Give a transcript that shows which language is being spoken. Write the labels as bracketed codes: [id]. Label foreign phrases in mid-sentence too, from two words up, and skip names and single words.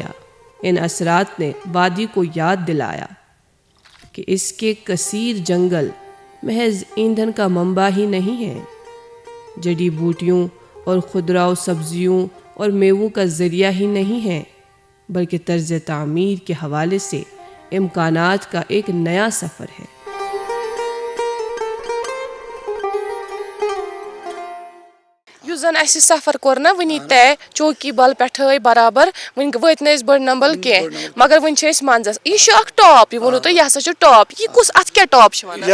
[ur] ان اثرات نے وادی کو یاد دلایا کہ اس کے کثیر جنگل محض ایندھن کا منبع ہی نہیں ہیں، جڑی بوٹیوں اور خضرا و سبزیوں اور میووں کا ذریعہ ہی نہیں ہیں، بلکہ طرز تعمیر کے حوالے سے امکانات کا ایک نیا سفر ہے. [ks] یُس زن اسہِ سفر کوٚر نا وٕنی طے چوکی بل پٮ۪ٹھے برابر وٕنۍ وٲتۍ نہٕ أسۍ بٔڑ نمبل کینٛہہ مگر وٕنۍ چھِ أسۍ منٛزس یہِ چھُ اکھ ٹاپ یہِ ووٚنوٕ تۄہہِ یہِ ہسا چھُ ٹاپ یہِ کُس اتھ کیٛاہ ٹاپ چھِ ونان